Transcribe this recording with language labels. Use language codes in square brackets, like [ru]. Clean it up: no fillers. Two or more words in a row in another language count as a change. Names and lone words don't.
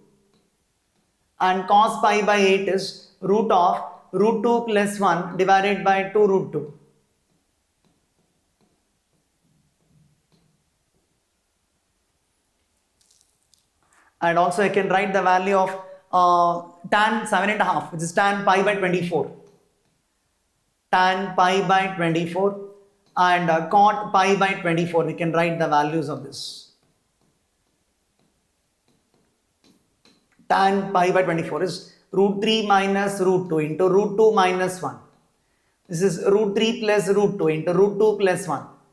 [en] And cos pi by 8 is root of root 2 plus 1 divided by 2 root 2. And also I can write the value of tan 7.5, which is tan pi by 24. Tan pi by 24 and cot pi by 24. We can write the values of this. Tan pi by 24 is root 3 minus root 2 into root 2 minus 1. This is root 3 plus root 2 into root 2 plus 1.